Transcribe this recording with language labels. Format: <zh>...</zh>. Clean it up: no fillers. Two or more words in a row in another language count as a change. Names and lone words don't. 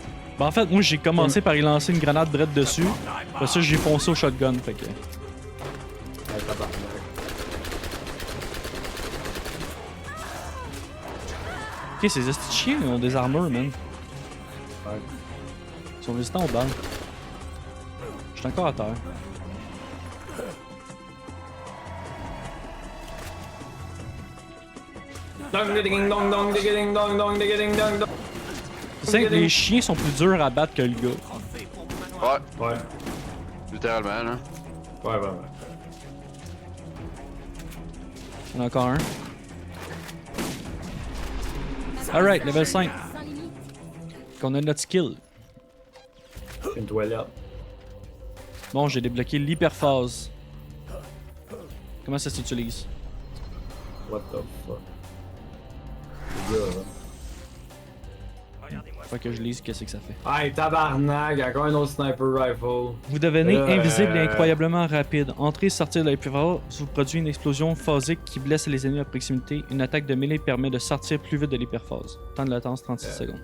<fr>Ben, en fait, moi, j'ai commencé par y lancer une grenade drette dessus. Après ça, j'ai foncé au shotgun. Fait que. Ouais, tabarnak. Ok, ces estis de chiens, ils ont des armures, man. Ouais. Ils sont résistants aux balles. Je suis encore à terre. Dong ding dong dong ding dong dong ding dong dong. Tu sais que les chiens sont plus durs à battre que le gars. Ouais, Ouais. littéralement là. Ouais, ouais, ouais. Il y en a encore un.</fr> <en>Alright, level 5.</en> <fr>Sans limite. Qu'on a notre skill. Une toilette. Bon, j'ai débloqué l'hyperphase. Comment ça s'utilise?</fr> <en>What the fuck?</en> <fr>Le gars, là. Faut que je lise qu'est-ce que ça fait. Hey, tabarnak, encore un autre</fr> <en>sniper rifle.</en> <fr>Vous devenez invisible et Euh. incroyablement rapide. Entrer et sortir de l'hyperphase vous produit une explosion phasique qui blesse les ennemis à proximité. Une attaque de mêlée permet de sortir plus vite de l'hyperphase. Temps de latence 36 secondes.</fr>